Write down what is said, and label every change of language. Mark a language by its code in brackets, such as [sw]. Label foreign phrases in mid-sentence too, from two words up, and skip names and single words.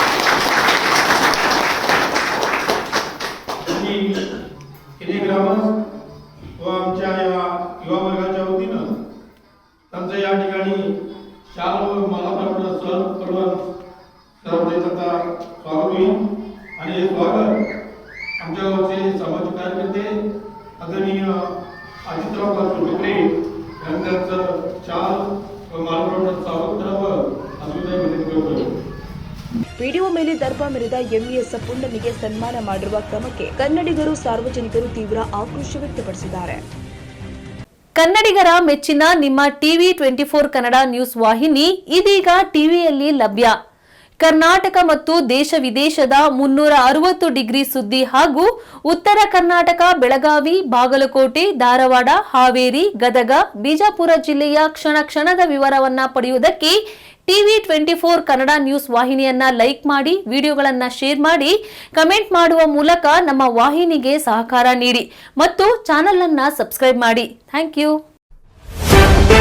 [mr] किती ग्रामस्थ व आमच्या या युवा वर्गाच्या वतीनं त्यांचं या ठिकाणी शाल व मालाप्रमाणे सण करून सर्वदेशाचा स्वागत होईल. आणि हे स्वागत आमच्या गावचे सामाजिक कार्यकर्ते आदरणीय अजितराव डोकरे यांचं शाल व मालप्रमाणे स्वागत करावं असं विनंती करतो. [kn] ವಿಡಿಯೋ ಮೇಲೆ ದರ್ಪ ಮೆರೆದ ಎಂಇಎಸ್ ಪುಂಡನಿಗೆ ಸನ್ಮಾನ ಮಾಡಿರುವ ಕ್ರಮಕ್ಕೆ ಕನ್ನಡಿಗರು ಸಾರ್ವಜನಿಕರು ತೀವ್ರ ಆಕ್ರೋಶ ವ್ಯಕ್ತಪಡಿಸಿದ್ದಾರೆ. ಕನ್ನಡಿಗರ ಮೆಚ್ಚಿನ ನಿಮ್ಮ ಟಿವಿ 24 ಕನ್ನಡ ನ್ಯೂಸ್ ವಾಹಿನಿ ಇದೀಗ ಟಿವಿಯಲ್ಲಿ ಲಭ್ಯ. ಕರ್ನಾಟಕ ಮತ್ತು ದೇಶ ವಿದೇಶದ 360 ಡಿಗ್ರಿ ಸುದ್ದಿ ಹಾಗೂ ಉತ್ತರ ಕರ್ನಾಟಕ ಬೆಳಗಾವಿ, ಬಾಗಲಕೋಟೆ, ಧಾರವಾಡ, ಹಾವೇರಿ, ಗದಗ, ಬಿಜಾಪುರ ಜಿಲ್ಲೆಯ ಕ್ಷಣ ಕ್ಷಣದ ವಿವರವನ್ನ ಪಡೆಯುವುದಕ್ಕೆ ಟಿವಿ 24 ಕನ್ನಡ ನ್ಯೂಸ್ ವಾಹಿನಿಯನ್ನ ಲೈಕ್ ಮಾಡಿ, ವಿಡಿಯೋಗಳನ್ನ ಶೇರ್ ಮಾಡಿ, ಕಮೆಂಟ್ ಮಾಡುವ ಮೂಲಕ ನಮ್ಮ ವಾಹಿನಿಗೆ ಸಹಕಾರ ನೀಡಿ ಮತ್ತು ಚಾನೆಲ್ ಅನ್ನ ಸಬ್ಸ್ಕ್ರೈಬ್ ಮಾಡಿ.